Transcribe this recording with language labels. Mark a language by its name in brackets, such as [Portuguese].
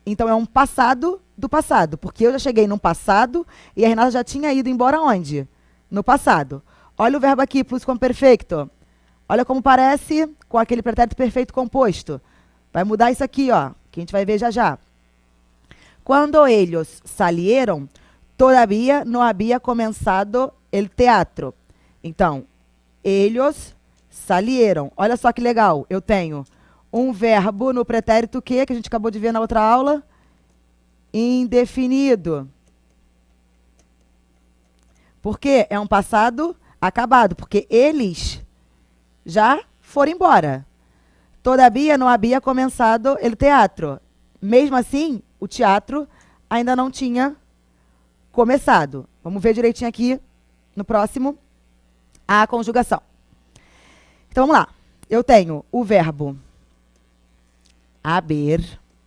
[Portuguese] Então, é um passado do passado, porque eu já cheguei no passado e a Renata já tinha ido embora onde? No passado. Olha o verbo aqui, plusquamperfecto. Olha como parece com aquele pretérito perfeito composto. Vai mudar isso aqui, ó, que a gente vai ver já já. [Spanish] Quando ellos salieron, todavía no había comenzado el teatro. [Portuguese] Então, [Spanish] ellos salieron. [Portuguese] Olha só que legal. Eu tenho um verbo no pretérito que a gente acabou de ver na outra aula. Indefinido. Por quê? É um passado acabado, porque eles já foram embora. [Spanish] Todavía no había comenzado el teatro. [Portuguese] Mesmo assim, o teatro ainda não tinha começado. Vamos ver direitinho aqui no próximo a conjugação. Então, vamos lá. Eu tenho o verbo haber.